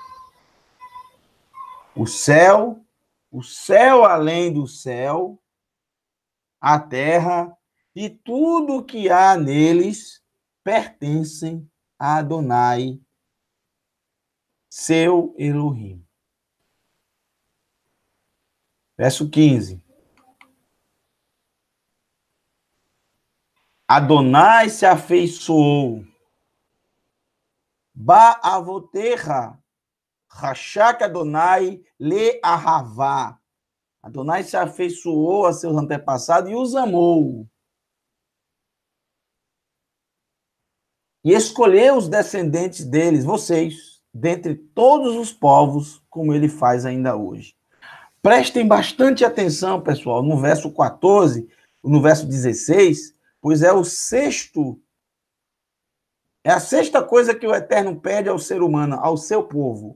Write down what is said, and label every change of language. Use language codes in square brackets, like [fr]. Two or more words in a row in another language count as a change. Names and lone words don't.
[pt] O céu além do céu, a terra e tudo o que há neles pertencem a Adonai, seu Elohim. Verso 15. Adonai se afeiçoou. [he] באבותיך רחק ה' לאהבה. [pt] Adonai se afeiçoou a seus antepassados e os amou. E escolheu os descendentes deles, vocês, dentre todos os povos, como ele faz ainda hoje. Prestem bastante atenção, pessoal, no verso 14, no verso 16, pois é a sexta coisa que o Eterno pede ao ser humano, ao seu povo.